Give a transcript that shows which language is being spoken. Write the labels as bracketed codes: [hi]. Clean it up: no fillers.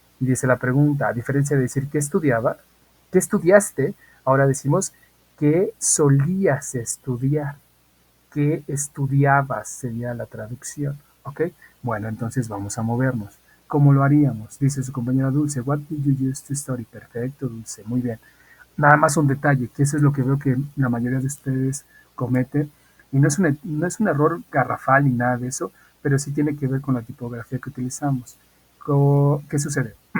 [es] Y dice la pregunta, a diferencia de decir qué estudiaba, qué estudiaste, ahora decimos qué solías estudiar, qué estudiabas sería la traducción, ¿ok? Bueno, entonces vamos a movernos. ¿Cómo lo haríamos? Dice su compañera [en] Dulce, What did you used to study? [es] Perfecto, Dulce, muy bien. Nada más un detalle, que eso es lo que veo que la mayoría de ustedes cometen, y no es un error garrafal ni nada de eso, pero sí tiene que ver con la tipografía que utilizamos. ¿Qué sucede?